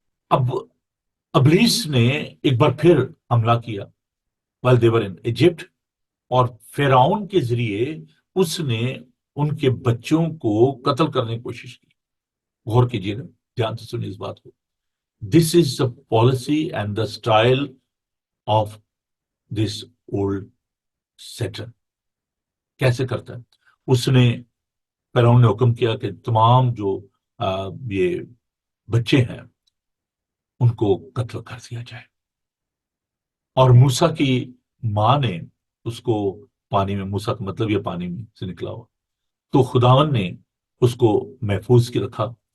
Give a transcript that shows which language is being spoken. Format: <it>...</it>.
<ur>اب ابلیس نے ایک بار پھر حملہ کیا</ur> <en>while they were in Egypt،</en> <ur>اور فرعون کے ذریعے اس نے ان کے بچوں کو قتل کرنے کی کوشش کی. غور کیجیے گا، دھیان سے سنیے اس بات کو.</ur> <en>This is the policy and the style of this old Satan.</en> <ur>کیسے کرتا ہے؟ اس نے فرعون نے حکم کیا کہ تمام جو یہ بچے ہیں ان کو قتل کر دیا جائے. اور موسیٰ کی ماں نے اس کو پانی میں، موسیٰ کا مطلب یہ پانی میں سے نکلا ہوا، تو خداوند نے اس کو محفوظ کی رکھا.</ur>